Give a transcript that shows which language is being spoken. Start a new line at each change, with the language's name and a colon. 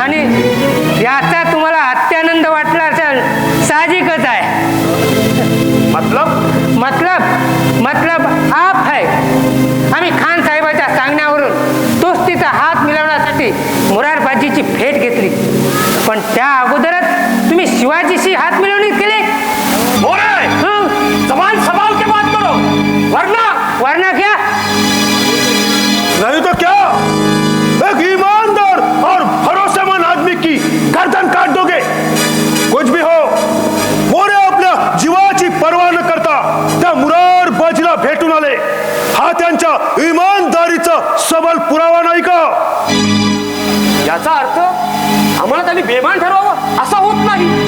Marathi: आणि याचा तुम्हाला अत्यानंद वाटला असेल, साहजिकच आहे.
Hindi: मतलब मतलब आप है.
Marathi: आम्ही खान साहेबाच्या सांगण्यावरून तोच तिचा हात मिळवण्यासाठी मुरारबाजीची भेट घेतली, पण त्या अगोदरच तुम्ही शिवाजीशी हात मिळवणी केली.
Hindi: मोरे, जबान संभाल के बात करो, वरना क्या? नहीं तो क्या, एक ईमानदार और भरोसेमंद आदमी की गर्दन काट दोगे. कुछ भी हो,
Marathi: मोरे आपल्या जीवाची पर्वा न करता त्या मुरारबाजीला भेटून आले. हा त्यांच्या इमानदारीचा सबल पुरावा नाही का? याचा अर्थ आम्हाला त्यांनी बेमान ठरवावं असं होत नाही.